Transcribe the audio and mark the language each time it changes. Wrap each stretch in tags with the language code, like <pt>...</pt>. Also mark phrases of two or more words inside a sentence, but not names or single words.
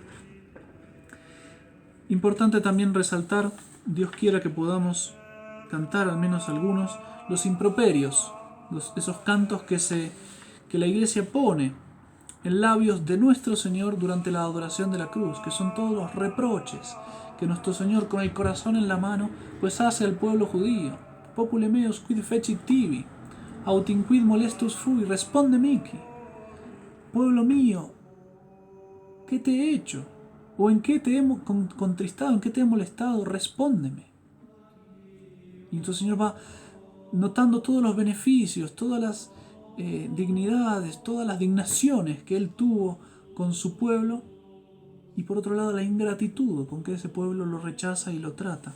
<es>Importante también resaltar, Dios quiera que podamos cantar al menos algunos, los improperios, esos cantos que la Iglesia pone en labios de nuestro Señor durante la adoración de la cruz, que son todos los reproches que nuestro Señor con el corazón en la mano pues hace al pueblo judío.</es> <la>Popule meos quid fecit tibi, autinquid molestus fui, responde mihi.</la> <es>Pueblo mío, ¿qué te he hecho? ¿O en qué te he contristado? ¿En qué te he molestado? Respóndeme. Y nuestro Señor va notando todos los beneficios, todas las dignidades, todas las dignaciones que Él tuvo con su pueblo, y por otro lado la ingratitud con que ese pueblo lo rechaza y lo trata.</es>